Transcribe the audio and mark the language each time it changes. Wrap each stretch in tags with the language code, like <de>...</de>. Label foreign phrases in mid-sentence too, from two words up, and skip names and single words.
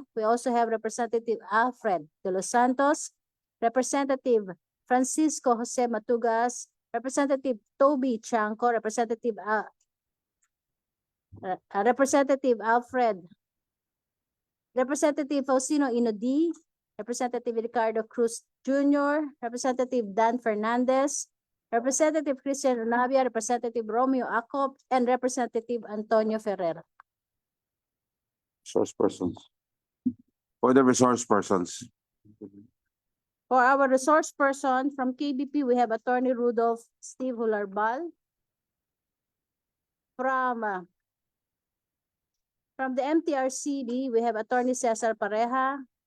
<en>We also have Representative Alfred de los Santos, Representative Francisco Jose Matugas, Representative Toby Chanco, Representative Alfred, Representative Faustino Inodi, Representative Ricardo Cruz Jr., Representative Dan Fernandez, Representative Christian Navia, Representative Romeo Acop, and Representative Antonio Ferrer. Resource persons. For the resource persons. For our resource person from KBP, we have Attorney Rudolph Steve Hularbal. From the MTRCB, we have Attorney Cesar Pareja.</en>